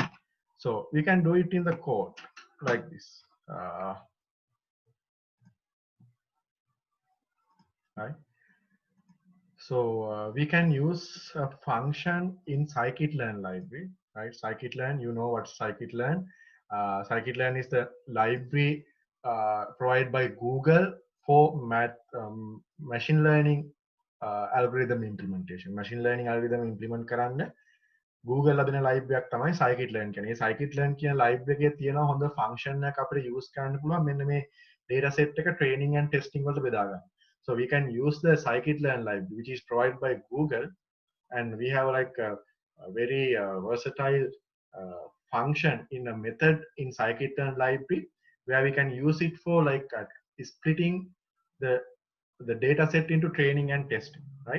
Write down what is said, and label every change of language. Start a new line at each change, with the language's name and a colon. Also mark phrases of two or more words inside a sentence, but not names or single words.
English: So we can do it in the code like this. Right? So we can use a function in scikit-learn library, right? Scikit-learn, you know what scikit-learn? Scikit-learn is the library provided by Google for machine learning algorithm implementation. Machine learning algorithm implement
Sinhala: කරන්න Google අදින library එකක් තමයි scikit-learn කියන්නේ. මේ scikit-learn කියන library එකේ තියෙන හොඳ function එකක් අපිට use කරන්න පුළුවන් මෙන්න මේ
English: data set
Sinhala: එක
English: training and testing
Sinhala: වලට බෙදා ගන්න.
English: So we can use the scikit-learn library, which is provided by Google, and we have like a very versatile function in a method in scikit-learn library, where we can use it for like splitting the data set into training and testing, right?